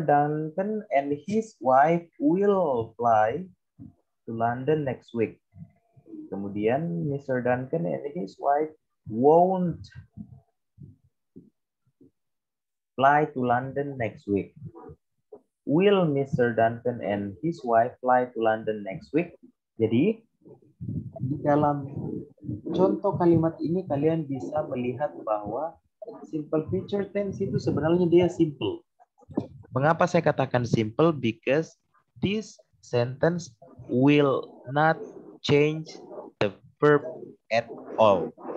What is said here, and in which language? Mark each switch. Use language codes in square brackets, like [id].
[en] Duncan and his wife will fly to London next week. [id] Kemudian [en] Mr. Duncan and his wife won't fly to London next week. Will Mr. Duncan and his wife fly to London next week? [id] Jadi di dalam contoh kalimat ini kalian bisa melihat bahwa simple future tense itu sebenarnya dia simple. Mengapa saya katakan simple? [en] Because this sentence will not change the verb at all.